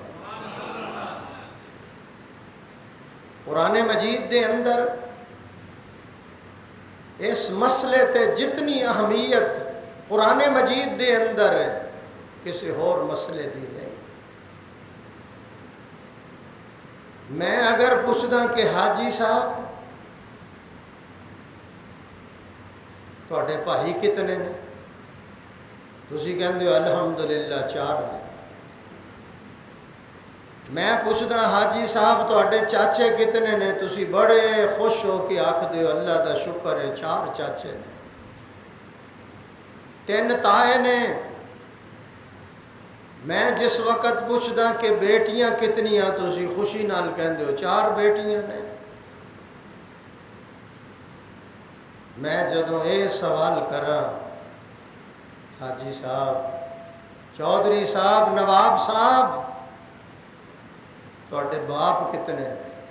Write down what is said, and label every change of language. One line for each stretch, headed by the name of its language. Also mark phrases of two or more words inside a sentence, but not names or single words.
Punjabi: قرآن مجید دے اندر اس مسئلے تے جتنی اہمیت قرآن مجید دے اندر ہے کسی اور مسئلے دی نہیں۔ میں اگر پوچھدا کہ حاجی صاحب تواڈے بھائی کتنے نے، تسی کہندے ہو الحمدللہ 4 نے. میں پوچھدا حاجی صاحب تواڈے چاچے کتنے نے؟ تسی بڑے خوش ہو کے آکھدے ہو اللہ دا شکر ہے 4 چاچے نے، 3 تائے نے. میں جس وقت پوچھدا کہ بیٹیاں کتنیاں تسی خوشی نال کہندے ہو 4 بیٹیاں نے. میں جدوں یہ سوال کراں حاجی صاحب، چودھری صاحب، نواب صاحب تواڈے باپ کتنے نے؟